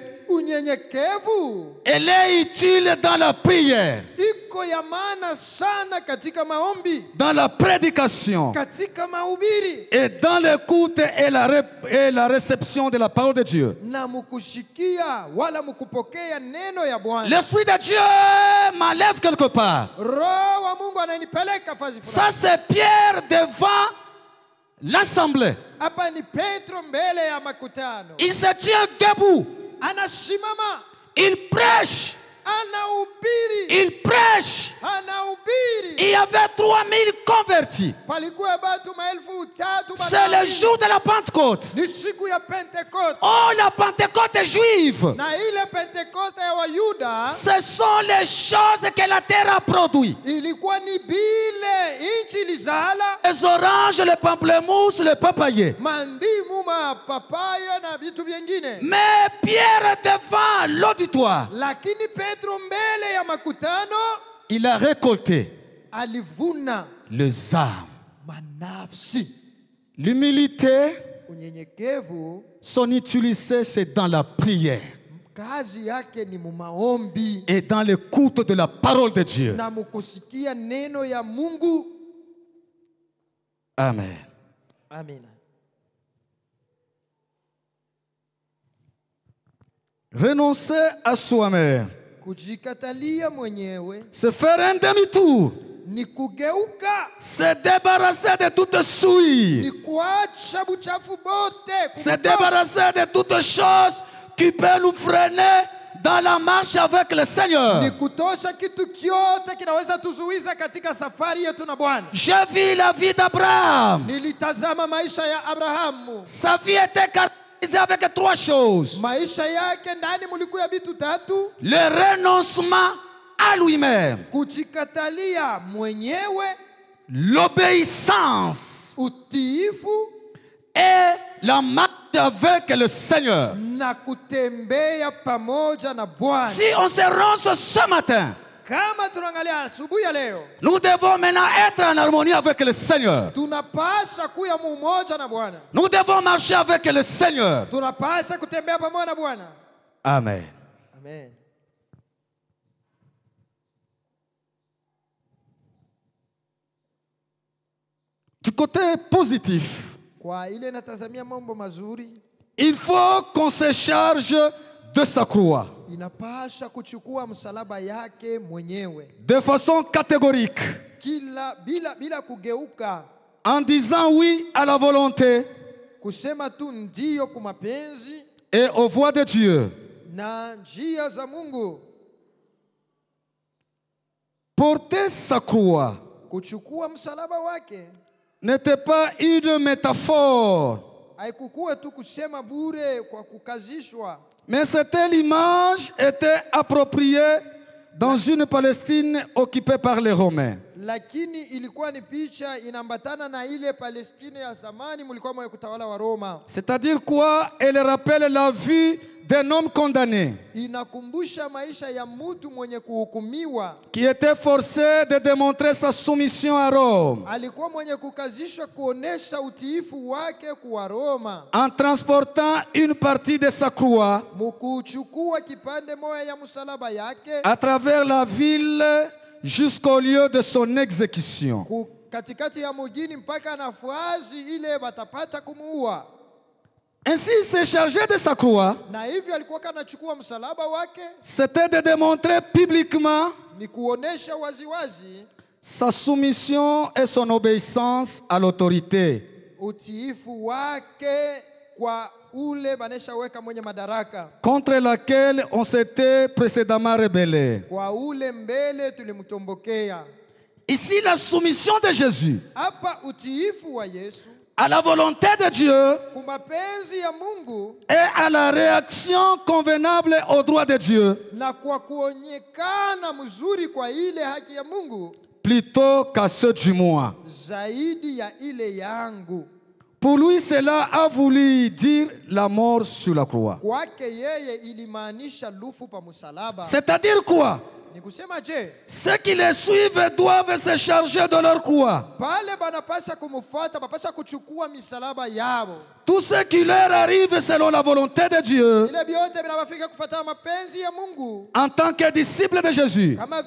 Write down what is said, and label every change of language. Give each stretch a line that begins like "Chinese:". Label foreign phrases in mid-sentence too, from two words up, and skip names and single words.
Swahili: Unyenyekevu
French: elle est utile dans la prière,
Swahili: iko ya maana sana katika maombi,
French: dans la prédication
Swahili: katika mahubiri
French: et dans l'écoute et la réception de la parole de Dieu.
Swahili: na mukushikia wala mukupokea neno ya Bwana.
French: L'Esprit de Dieu m'enlève quelque part.
Swahili: Roho wa Mungu ananipeleka fazi
French: Ça,
Swahili: fulani.
French: c'est Pierre devant l'assemblée.
Swahili: Hapa ni Petro mbele ya makutano,
French: Il se tient debout.
Swahili: anasimama,
French: Il prêche.
Swahili: anahubiri,
French: Il prêche.
Swahili: anahubiri.
French: Il y avait 3000 convertis.
Swahili: Palikuwa batu maelfu tatu.
French: C'est le jour de la Pentecôte.
Swahili: Ni siku ya Pentekoste.
French: Oh, la Pentecôte juive.
Swahili: Na ile Pentekoste ya Wayuda
French: Ce sont les choses que la terre a produit.
Swahili: ilikuwa ni bile inchi lizala,
French: Les oranges, les pamplemousses, les papayers.
Swahili: mandimu, mapapaya na vitu vingine.
French: Mais Pierre devant l'auditoire,
Swahili: Lakini Petro mbele ya makutano
French: il a récolté
Swahili: alivuna
French: les âmes.
Swahili: manafsi.
French: L'humilité,
Swahili: Unyenyekevu
French: son utilité, c'est dans la prière
Swahili: kazi yake ni mumaombi
French: et dans l'écoute de la parole de Dieu.
Swahili: na mukusikia neno ya Mungu.
French: Amen.
Swahili: Amina.
French: Renoncer à soi-même,
Swahili: Kujikatalia mwenyewe
French: c'est faire un demi-tour,
Swahili: ni kugeuka,
French: se débarrasser de toute souille,
Swahili: ni kuacha buchafu bote,
French: se débarrasser de toutes choses qui peuvent nous freiner dans la marche avec le Seigneur.
Swahili: Ni kutosha kitu kyote kinaweza tuzuiza katika safari yetu na Bwana.
French: J'ai vu la vie d'Abraham.
Swahili: Nilitazama maisha ya Abrahamu.
French: Sa vie était caractérisée avec 3 choses.
Swahili: Maisha yake ndani mulikuwa vitu tatu.
French: Le renoncement à lui-même.
Swahili: Kujikatalia mwenyewe.
French: L'obéissance.
Swahili: Utiifu.
French: Et la marche avec le Seigneur.
Swahili: Na kutembea pamoja na Bwana.
French: Si on se renonce ce matin,
Swahili: kama tunaangalia asubuhi ya leo,
French: nous devons maintenant être en harmonie avec le Seigneur.
Swahili: Tunapasha kuwa mmoja na Bwana.
French: Nous devons marcher avec le Seigneur.
Swahili: Tunapasha kutembea pamoja na Bwana.
French: Amen.
Swahili: Amen.
French: Du côté positif,
Swahili: kwa ile natazamia mambo mazuri,
French: il faut qu'on se charge de sa croix.
Swahili: Inapasha kuchukua msalaba yake mwenyewe.
French: De façon catégorique.
Swahili: Bila kugeuka.
French: En disant oui à la volonté.
Swahili: Kusema tu ndio kwa mapenzi.
French: Et aux voies de Dieu.
Swahili: Na njia za Mungu.
French: Porter sa croix.
Swahili: Kuchukua msalaba wake.
French: N'était pas une métaphore.
Swahili: Haikukuwa tu kusema bure kwa kukazishwa.
French: Mais cette image était appropriée dans une Palestine occupée par les Romains.
Swahili: Lakini ilikuwa ni picha inambatana na ile Palestine ya zamani mulikuwa mwa kutawala wa Roma.
French: C'est-à-dire quoi? Elle rappelle la vie d'un homme condamné.
Swahili: Inakumbusha maisha ya mtu mwenye kuhukumiwa.
French: Qui était forcé de démontrer sa soumission à Rome.
Swahili: Alikuwa mwenye kukazishwa kuonesha utiifu wake kwa Roma.
French: En transportant une partie de sa croix.
Swahili: Mukuchukua kipande moja ya msalaba yake.
French: À travers la ville jusqu'au lieu de son exécution.
Swahili: Katikati ya mjini mpaka nafasi ile batapata kumuua.
French: Ainsi, il s'est chargé de sa croix.
Swahili: Na hivyo alikuwa kanachukua msalaba wake.
French: C'était de démontrer publiquement
Swahili: ni kuonesha waziwazi
French: sa soumission et son obéissance à l'autorité.
Swahili: Utiifu wake kwa ule banesha weka mwenye madaraka.
French: Contre laquelle on s'était précédemment rebellé.
Swahili: Kwa ule mbele tulimtombokea.
French: Ici, la soumission de Jésus.
Swahili: Hapa utiifu wa Yesu.
French: À la volonté de Dieu
Swahili: kumapenzi ya Mungu,
French: et à la réaction convenable au droit de Dieu,
Swahili: na kwa kuonekana mzuri kwa ile haki ya Mungu,
French: plutôt qu'à ceux du moi.
Swahili: Zaidi ya ile yangu.
French: Pour lui, cela a voulu dire la mort sur la croix.
Swahili: Kwake yeye ilimaanisha lufu pa msalaba.
French: C'est-à-dire quoi? Ceux qui les suivent doivent se charger de leur croix. Tout ce qui leur arrive selon la volonté de Dieu, en tant que disciples de Jésus,